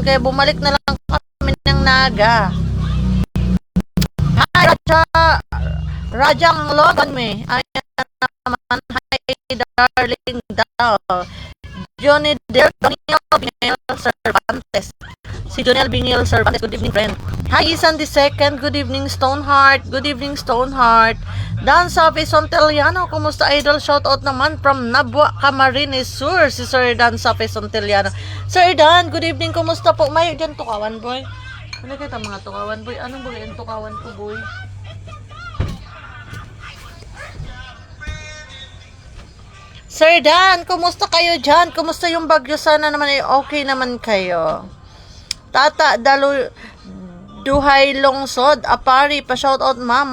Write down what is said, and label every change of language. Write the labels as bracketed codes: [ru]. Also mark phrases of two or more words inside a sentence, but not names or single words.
[tl] Kaya bumalik na lang kami ng Naga. [en] Hi, Rajang Logan me. [tl] Ayan naman. Hi, darling daw. Johnny Bingel Cervantes. Si Jonel Bingel Cervantes, [en] good evening friend. Hi, Isan the second, good evening Stoneheart. Good evening Stoneheart. [tl] Dan Safi Sonteliano, kumusta idol? Shoutout naman from Nabua, Camarines Sur, si Sir Dan Safi Sonteliano. Sir Dan, [en] good evening, [tl] kumusta po? [bik] May dyan tukawan boy. Ano kita mga tukawan boy? [tl] Anong boy yung tukawan ko boy? Sir Dan, kumusta kayo dyan? Kumusta yung bagyo? Sana naman ay okay naman kayo. Tata Duhay Longsod, Apari, pa-shoutout ma'am.